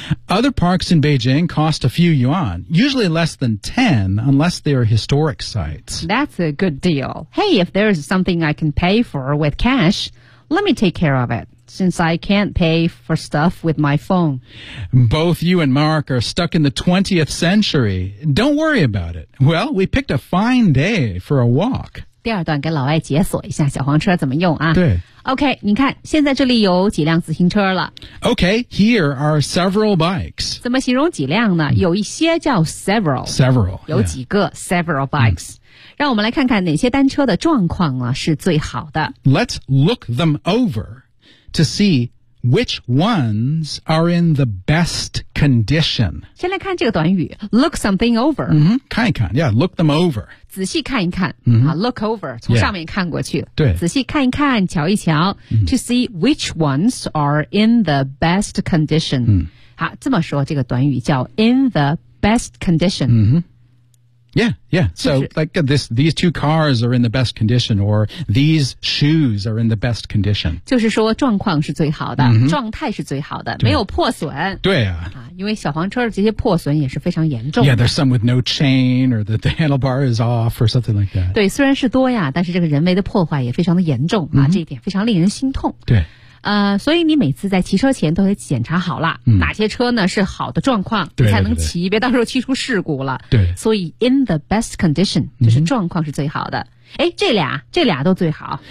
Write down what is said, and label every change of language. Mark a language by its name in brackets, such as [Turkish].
[English] Other parks in Beijing cost a few yuan, usually less than 10 unless they are historic sites. That's a good deal. Hey, if there's something I can pay for with cash, let me take care of it, since I can't pay for stuff with my phone. Both you and Mark are stuck in the 20th century. Don't worry about it. Well, we picked a fine day for a walk. [Chinese] 第二段给老外解锁一下小黄车怎么用啊。对。 OK, 你看现在这里有几辆自行车了。 [English] OK, here are several bikes. [Chinese] 怎么形容几辆呢、有一些叫 several。 [English] Several, [Chinese] 有几个、 [English] several bikes. [Chinese] 让我们来看看哪些单车的状况啊是最好的。 [English] Let's look them over. To see which ones are in the best condition. [Chinese] 先来看这个短语 [English] look something over.、 Mm-hmm, [Chinese] 看一看 [English] yeah, look them over. [Chinese] 仔细看一看、 [English] look over, [Chinese] 从上面看过去。对。仔细看一看瞧一瞧、 [English] to see which ones are in the best condition.、 [Chinese] 好这么说这个短语叫 [English] in the best condition.、 Yeah, yeah. So, like, these two cars are in the best condition, or these shoes are in the best condition. [Chinese] 就是说状况是最好的、状态是最好的没有破损。对啊。因为小黄车的这些破损也是非常严重的。 [English] Yeah, there's some with no chain, or the handlebar is off, or something like that. [Chinese] 对虽然是多呀但是这个人为的破坏也非常的严重、这一点非常令人心痛。对。所以你每次在骑车前都得检查好了、哪些车呢是好的状况对对对才能骑别到时候骑出事故了对所以 [English] in the best condition [Chinese] 就是状况是最好的诶这俩都最好